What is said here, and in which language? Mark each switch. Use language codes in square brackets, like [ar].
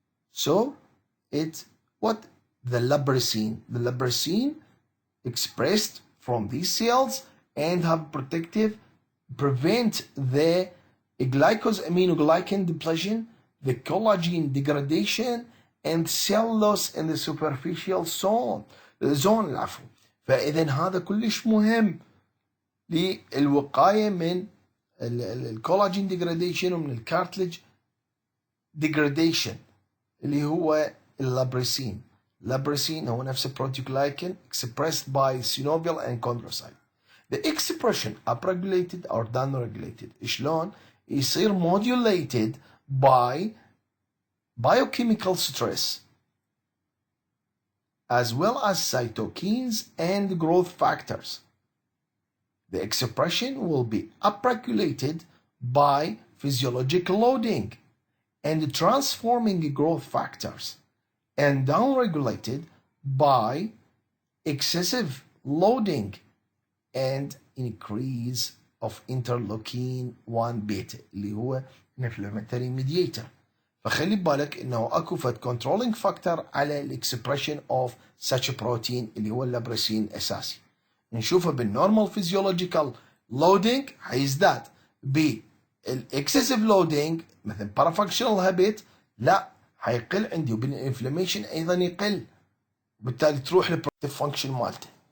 [en] So it's what? The lubricine expressed from these cells and have protective, prevent the glycosaminoglycan depletion, the collagen degradation, and cell loss in the superficial zone [ar] العفو. فإذا هذا كلش مهم للوقاية من الكولاجين degradation ومن الكارتلج degradation اللي هو اللابريسين. [en] Labricine [ar] هو نفس [en] proteoglycan expressed by synovial and chondrocyte. The expression upregulated or downregulated [ar] شلون؟ يصير [en] modulated by biochemical stress as well as cytokines and growth factors. The expression will be upregulated by physiological loading and transforming growth factors, and downregulated by excessive loading and increase of interleukin 1 beta [ar] اللي هو [en] inflammatory mediator. [ar] فخلي بالك انه اكو فد [en] controlling factor [ar] على الاكسبريشن [en] of such a protein [ar] اللي هو اللابريسين اساسي. نشوفه بالنورمال physiological loading حيزداد، بالاكسسيف loading مثل parafunctional habit لا حيقل عندي، وبالانفلاميشن ايضا يقل، وبالتالي تروح للبروتكتيف فانكشن مالته.